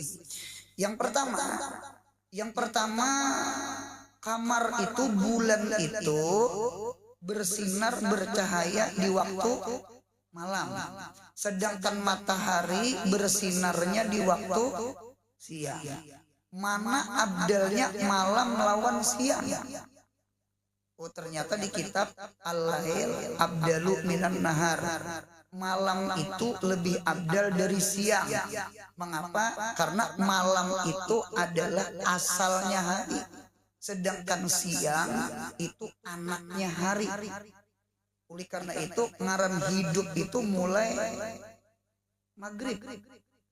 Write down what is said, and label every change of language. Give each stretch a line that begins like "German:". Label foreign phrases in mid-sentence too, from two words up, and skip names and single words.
Indonesian: Yang pertama kamar itu, bulan itu bersinar bercahaya di waktu malam, sedangkan matahari bersinarnya di waktu siang. Mana abdalnya malam lawan siang? Oh, ternyata di kitab Al-Lail
Arabic: abdalu minan nahar,
Indonesian: malam itu lebih abdal dari siang. Mengapa? Karena malam itu adalah asalnya hari, sedangkan siang itu anaknya hari. Oleh karena itu ngaran hidup itu mulai maghrib.